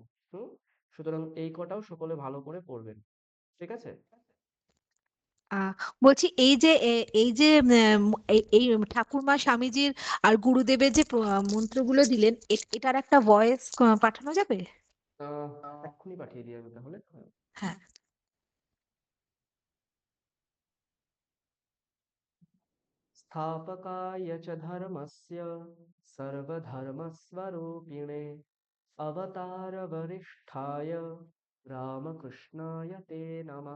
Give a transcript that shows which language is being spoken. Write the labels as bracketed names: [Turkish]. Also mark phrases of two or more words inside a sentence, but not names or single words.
[Bangla] সুতরাং এই কটাও সকলে ভালো করে পড়বেন। ঠিক আছে। আহ বলছি এই যে এই ঠাকুরমা স্বামীজির আর গুরুদেবের যে মন্ত্রগুলো দিলেন, এটার একটা ভয়েস পাঠানো যাবে? আহ এক্ষুনি পাঠিয়ে দিই আমি তাহলে। হ্যাঁ। [Sanskrit] स्थापकाय च धर्मस्य सर्वधर्मस्वरूपिणे अवतारवरिष्ठाय रामकृष्णाय ते नमः।